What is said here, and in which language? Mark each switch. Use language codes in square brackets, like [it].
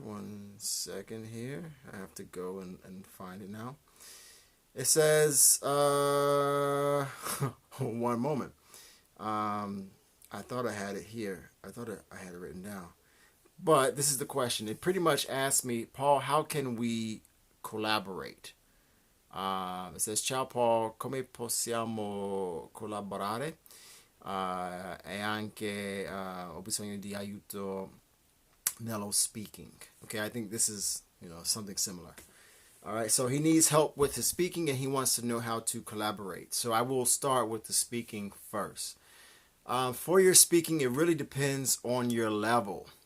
[en] One second here. I have to go and find it now. It says, one moment. I thought I had it here. I thought I had it written down. But this is the question. It pretty much asked me, Paul, how can we collaborate? It says, [it] Ciao Paul, come possiamo collaborare? E anche ho bisogno di aiuto nello speaking. [en] Okay, I think this is, something similar. All right, so he needs help with his speaking and he wants to know how to collaborate. So I will start with the speaking first. For your speaking, it really depends on your level.